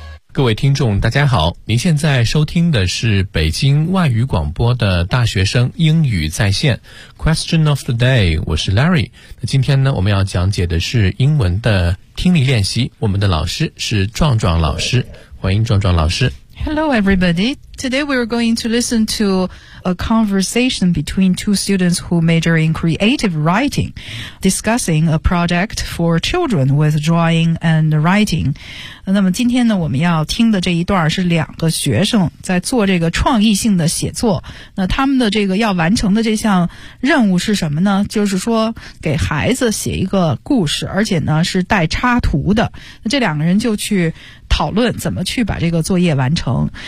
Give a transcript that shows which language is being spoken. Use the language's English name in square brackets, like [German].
[Chinese] 各位听众大家好，您现在收听的是北京外语广播的大学生英语在线 Question of the day， 我是 Larry。今天呢，我们要讲解的是英文的听力练习，我们的老师是壮壮老师，欢迎壮壮老师。 [English] Hello everybody, today we are going to listen to a conversation between two students who major in creative writing discussing a project for children with drawing and writing。 [Chinese] 那么今天呢，我们要听的这一段是两个学生在做这个创意性的写作。那他们的这个要完成的这项任务是什么呢？就是说给孩子写一个故事，而且呢是带插图的。那这两个人就去讨论怎么去把这个作业完成。